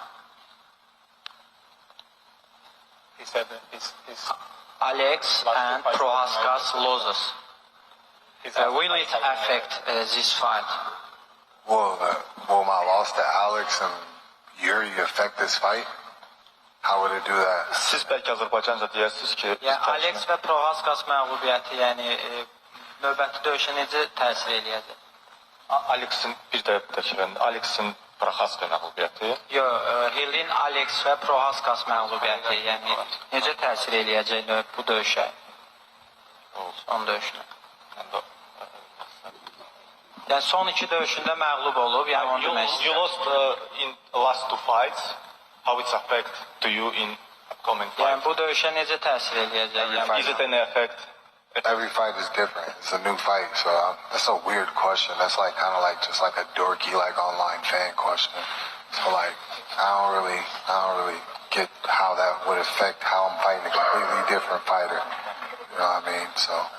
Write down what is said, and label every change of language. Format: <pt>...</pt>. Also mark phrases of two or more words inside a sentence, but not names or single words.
<en>He said that he's Alex and Prohaskas loses. Will it affect this fight? Will my loss to Alex and Yuri affect this fight? How would it do that?</en> <az>Siz belki Azərbaycanca deyirsiniz ki, Alex və Prohaskas məğlubiyyəti, növbəti döyüşə necə təsir eləyəcək? Alex'in bir də təkrar, Alex'in Prohaska məğlubiyyəti. Hillin Alex və Prohaskas məğlubiyyəti, necə təsir eləyəcək bu döyüşə? Son döyüşünə. Son 2 döyüşündə məğlub olub, onu demək istəyirəm.</az> <en>You lost in last 2 fights. How it's affect to you in upcoming fights?</en> <az>Bu döyüşə necə təsir eləyəcək?</az> <en>Is it any effect? Every fight is different. It's a new fight, so that's a weird question. That's kind of just like a dorky online fan question. So I don't really get how that would affect how I'm fighting a completely different fighter. You know what I mean?</en>